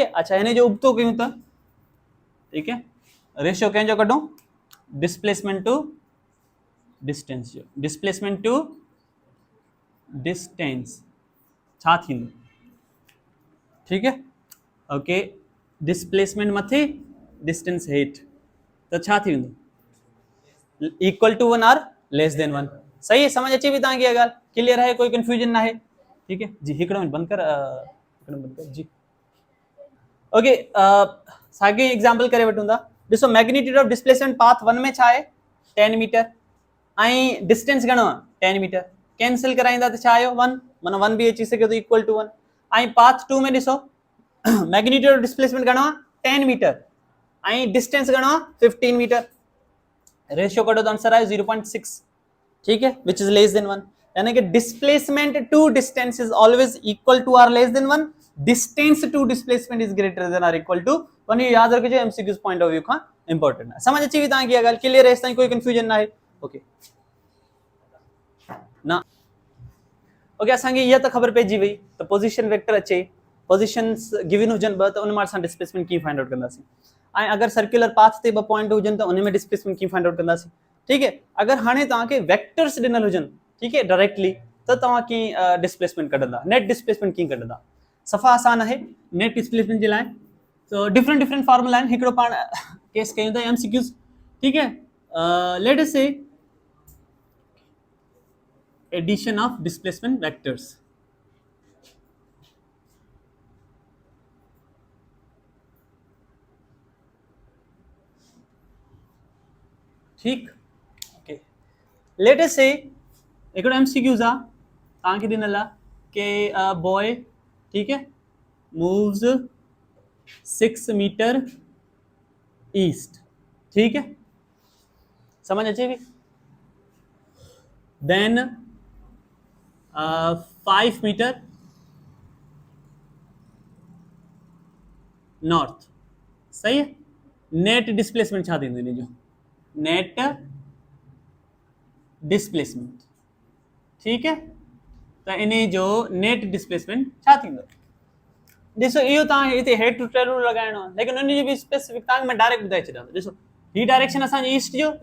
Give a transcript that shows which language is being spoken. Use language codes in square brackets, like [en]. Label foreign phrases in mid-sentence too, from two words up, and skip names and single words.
[sd] अच्छा, हिन जो उबतो कयूं त, [hi] ठीक है, [sd] रेशियो कंहिंजो कढूं, [en] displacement to distance [sd] जो, [en] displacement to distance [sd] छा थींदो, [hi] ठीक है, [sd] ओके, डिस्प्लेसमेंट मथे डिस्टेंस हेठ त छा थी वेंदो, [en] equal to 1 or less than 1, [sd] सही है, समझ अची वई तव्हांखे इहा ॻाल्हि, [hi] क्लियर है, कोई कंफ्यूजन ना है, ठीक है जी। [sd] हिकिड़ो मिनट बंद कर जी, ओके, साॻियो एग्जांपल करे वठूं था, ॾिसो [en] magnitude of displacement path 1 [sd] में छा आहे 10 मीटर ऐं डिस्टेंस घणो आहे 10 मीटर, कैंसिल कराईंदा त छा आयो 1, माना 1 भी अची सघे थो [en] equal to 1, [sd] ऐं पाथ 2 में ॾिसो [en] magnitude of displacement [sd] घणो आहे 10 मीटर ऐं डिस्टेंस घणो आहे 15 मीटर, रेशियो कढो त आंसर आयो 0.6, [hi] ठीक है, [en] which is less than 1, [hi] यानी कि [en] displacement to distance is always equal to or less than 1, distance to displacement is greater than or equal to 1, [sd] ये याद रखिजो, [en] MCQs point of view [sd] खां इंपॉर्टेंट है, समझ अची वई तव्हांखे इहा ॻाल्हि, [hi] क्लियर है, इस ताईं कोई कंफ्यूजन ना है, ओके ना, ओके, [sd] असांखे इहा त ख़बर पइजी वई त पोजीशन वेक्टर अचे, [en] positions given [sd] हुजनि ॿ त उन मां असां डिस्प्लेसमेंट कीअं [en] find out [sd] कंदासीं, ऐं अगर [en] circular path [sd] ते ॿ पॉइंट हुजनि त उन में डिस्प्लेसमेंट कीअं [en] find out [sd] कंदासीं, [hi] ठीक है। [sd] अगर हाणे तव्हांखे वेक्टर्स ॾिनल हुजनि, [hi] ठीक है, डायरेक्टली, [sd] त तव्हां कीअं डिस्प्लेसमेंट कढंदा, [en] net displacement [sd] कीअं कढंदा, सफ़ा आसान आहे [en] net displacement [sd] जे लाइ, तो [en] different formula [sd] आहिनि, हिकिड़ो पाण केस कयूं था एमसीक्यूज, [hi] ठीक है, [en] let us say addition of displacement vectors, ठीक, okay, let us say [sd] हिकिड़ो एमसीक्यूज आहे तव्हांखे ॾिनल आहे कि बॉय, [hi] ठीक है, [en] moves 6 meter east, [hi] ठीक है, [sd] समझ अचे भी, [en] then 5 meter north, [hi] सही है, [en] net displacement [sd] छा थींदो इन जो, [en] net displacement, [hi] ठीक है, [sd] तो इन जो [en] net displacement [sd] छा थींदो, ॾिसो इहो तव्हां हिते [en] head to tail rule [sd] लॻाइणो आहे, लेकिन उन जी बि स्पेसिफिक तव्हांखे मैं डायरेक्ट ॿुधाए छॾियां थो, ॾिसो ही डायरेक्शन असांजी ईस्ट जो, लेट